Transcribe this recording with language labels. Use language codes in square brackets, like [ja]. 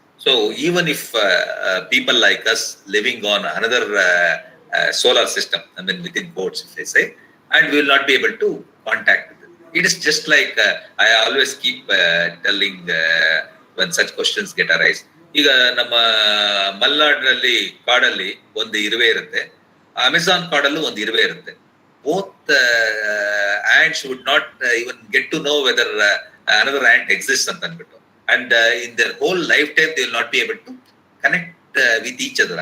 [en] So even if people like us living on another solar system, I mean within quotes if I say, and we will not be able to contact them. It is just like I always keep telling when such questions get arise. [kn] ಈಗ ನಮ್ಮ ಮಲೆನಾಡಿನಲ್ಲಿ ಕಾಡಲ್ಲಿ ಒಂದು ಇರುವೆ ಇರುತ್ತೆ, Amazon ಕಾಡಲ್ಲೂ ಒಂದು ಇರುವೆ ಇರುತ್ತೆ. [en] both ants would not even get to know whether another ant exists [kn] ಅಂತ ಅಂದ್ಬಿಟ್ಟು. [en] And in their whole lifetime they will not be able to connect with each other.